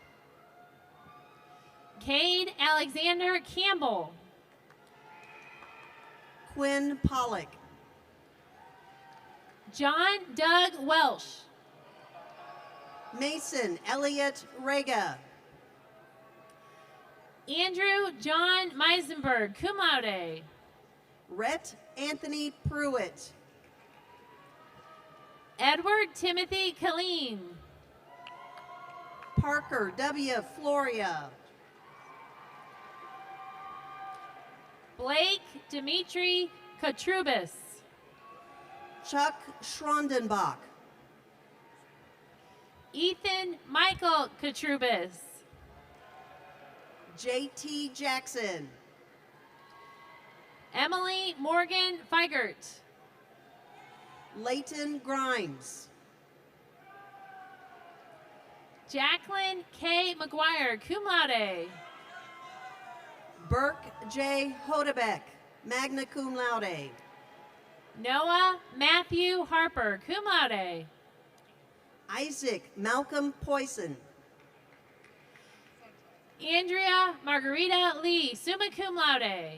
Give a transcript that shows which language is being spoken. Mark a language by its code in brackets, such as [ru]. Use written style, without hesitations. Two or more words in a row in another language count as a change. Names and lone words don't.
[en] Cade Alexander Campbell. Quinn Pollock. John Doug Welsh. Mason Elliott Rega. Andrew John Meisenberg, [la] cum laude. [en] Rhett Anthony Pruitt. Edward Timothy Killeen. Parker W. Floria. Blake Dimitri Katrubis. Chuck Schrondenbach. Ethan Michael Katrubis. J.T. Jackson. Emily Morgan Feigert. Leighton Grimes. Jacqueline K. McGuire, [la] cum laude. [en] Burke J. Hodebeck, [la] magna cum laude. [en] Noah Matthew Harper, [la] cum laude. [en] Isaac Malcolm Poison. Andrea Margarita Lee, [la] summa cum laude.